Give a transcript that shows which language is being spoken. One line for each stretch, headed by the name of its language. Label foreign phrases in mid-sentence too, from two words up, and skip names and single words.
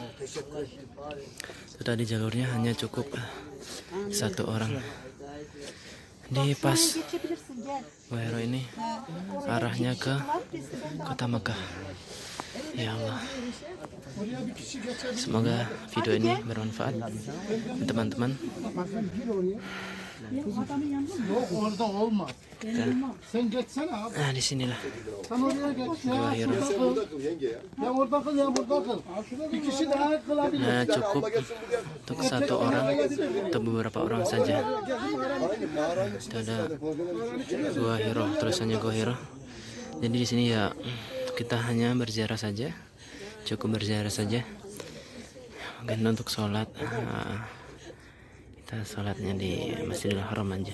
Indonesian: Itu tadi jalurnya hanya cukup satu orang. Di pas Gua Hiro ini arahnya ke kota Mekah.
Arabic: Ya Allah,
Indonesian: semoga video ini bermanfaat teman-teman.
Turkish: Orada olmaz. Sen geçsene abi.
Indonesian: Nah, disinilah
Turkish: Sen oraya geç ya.
Indonesian: Gua Hiro.
Turkish: Ya orada kıl ya burada kıl. Bir kişi daha kılabilir.
Indonesian: Nah, cukup untuk satu orang atau beberapa orang saja. Itu ada Gua Hiro, tulisannya Gua Hiro. Jadi di sini ya kita hanya berziarah saja, cukup berziarah saja. Mungkin untuk sholat, kita sholatnya di Masjidil Haram aja.